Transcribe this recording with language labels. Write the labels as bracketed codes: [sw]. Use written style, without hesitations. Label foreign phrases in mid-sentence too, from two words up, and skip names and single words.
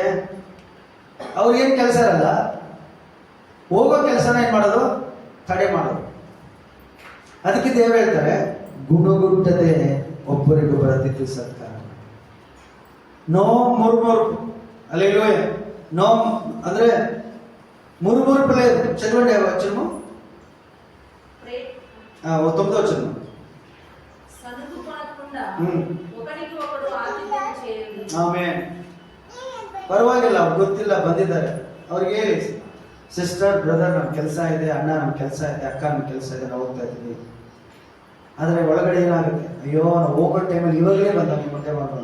[kn] ಅವ್ರಿಗೇನು ಕೆಲಸ ಇರಲ್ಲ, ಹೋಗೋ ಕೆಲಸನ ಏನ್ ಮಾಡೋದು? ತಡೆ ಮಾಡೋದು. ಅದಕ್ಕೆ ದೇವರು ಹೇಳ್ತಾರೆ, ಗುಣಗುಟ್ಟದೆ ಒಬ್ಬರಿಗೊಬ್ಬರ ಅತಿಥಿ ಸತ್ಕಾರ. [en] No murmur. ಅಲ್ಲೆಲ್ಲೂಯ. [kn] ನೋ ಅಂದ್ರೆ [te] మురుమురు లేదు. చదవండి ఆ వచనము. తొమ్మిదో వచనం. సనుగుపడకుండా ఒకరికి ఒకడు ಆತಿಥ್ಯ చేయండి. [kn] ಆಮೆನ್. ಪರವಾಗಿಲ್ಲ, ಗೊತ್ತಿಲ್ಲ, ಬಂದಿದ್ದಾರೆ, ಅವ್ರಿಗೆ ಹೇಳಿ, ಸಿಸ್ಟರ್, ಬ್ರದರ್, ನಮ್ಮ ಕೆಲಸ ಇದೆ, ಅಣ್ಣ ನಮ್ಮ ಕೆಲಸ ಇದೆ, ಅಕ್ಕ ನಮ್ಮ ಕೆಲಸ ಇದೆ, ನಾವು ಹೋಗ್ತಾ ಇದ್ದೀವಿ. ಆದರೆ ಒಳಗಡೆ ಏನಾಗುತ್ತೆ? ಅಯ್ಯೋ, ನಾವು ಹೋಗೋ ಟೈಮಲ್ಲಿ ಇವಾಗಲೇ ಬಂದ ಮುಂದೆ ಮಾಡೋದು.